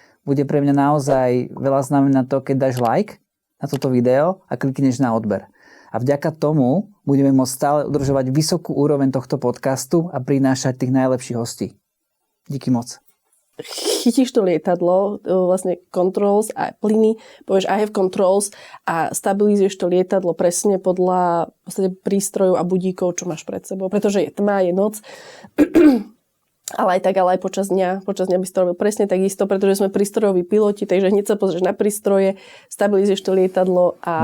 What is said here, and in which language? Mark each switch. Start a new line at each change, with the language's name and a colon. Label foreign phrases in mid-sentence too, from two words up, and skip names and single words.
Slovak: bude pre mňa naozaj veľa znamená to, keď dáš like na toto video a klikneš na odber. A vďaka tomu budeme môcť stále udržovať vysokú úroveň tohto podcastu a prinášať tých najlepších hostí.
Czech: Díky moc.
Slovak: Chytíš to lietadlo, vlastne controls a plyny, povieš
English: I have controls
Slovak: a stabilizuješ to lietadlo presne podľa prístrojov a budíkov, čo máš pred sebou. Pretože je tma, je noc. Ale aj počas dňa by si to robil presne takisto, pretože sme prístrojoví piloti, takže hneď sa pozrieš na prístroje, stabilizuješ to lietadlo a...